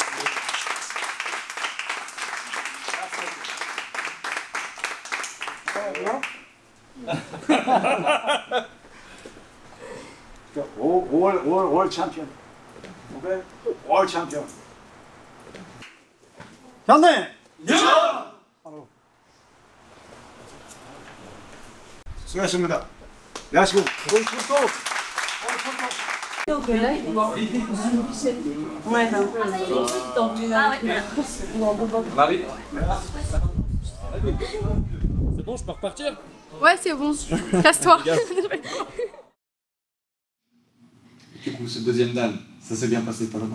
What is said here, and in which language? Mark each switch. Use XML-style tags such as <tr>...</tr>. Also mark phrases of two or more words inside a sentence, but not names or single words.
<ko>올 챔피언. 오케이? 올 챔피언. 형님! 수고하셨습니다. 야시고.</ko> <fr>Marie. C'est bon, je peux repartir? Ouais, c'est bon. Casse-toi. Du coup, ce deuxième dan, ça s'est bien passé, Paloma?</fr>